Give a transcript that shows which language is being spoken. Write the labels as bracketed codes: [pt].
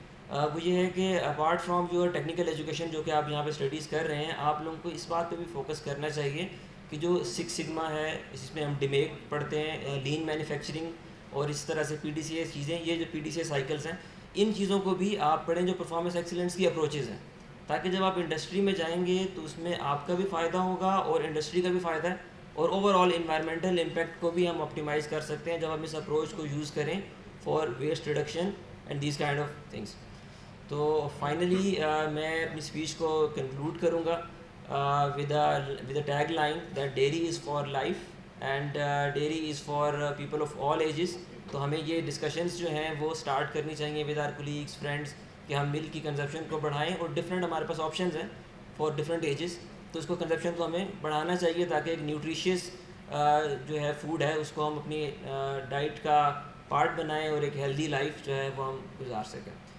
[ur] وہ یہ ہے کہ apart from your technical education جو کہ آپ یہاں پہ اسٹڈیز کر رہے ہیں, آپ لوگوں کو اس بات پہ بھی فوکس کرنا چاہیے کہ جو 6 سگما ہے اس میں ہم ڈیمیک پڑھتے ہیں, لین مینوفیکچرنگ اور اس طرح سے PDCA چیزیں, یہ جو PDCA سائیکلس ہیں ان چیزوں کو بھی آپ پڑھیں جو پرفارمنس ایکسیلنس کی اپروچز ہیں, تاکہ جب آپ انڈسٹری میں جائیں گے تو اس میں آپ کا بھی فائدہ ہوگا اور انڈسٹری کا بھی فائدہ ہے, اور اوور آل انوائرمنٹل امپیکٹ کو بھی ہم آپٹیمائز کر سکتے ہیں جب ہم اس اپروچ کو یوز کریں [en] For waste reduction and these kind of things. [ur] تو فائنلی میں اپنی اسپیچ کو کنکلوڈ کروں گا [en] with a tagline that dairy is for life and dairy is for people of all ages. [ur] تو ہمیں یہ ڈسکشنز جو ہیں وہ اسٹارٹ کرنی چاہیے [en] with our colleagues friends [ur] کہ ہم ملک کی کنزپشن کو بڑھائیں, اور ڈفرینٹ ہمارے پاس آپشنز ہیں فار ڈفرینٹ ایجز. تو اس کو کنزپشن کو ہمیں بڑھانا چاہیے تاکہ ایک نیوٹریشیس جو ہے فوڈ ہے اس کو ہم اپنی ڈائٹ کا پارٹ بنائیں اور ایک ہیلدی لائف جو ہے وہ ہم گزار سکیں.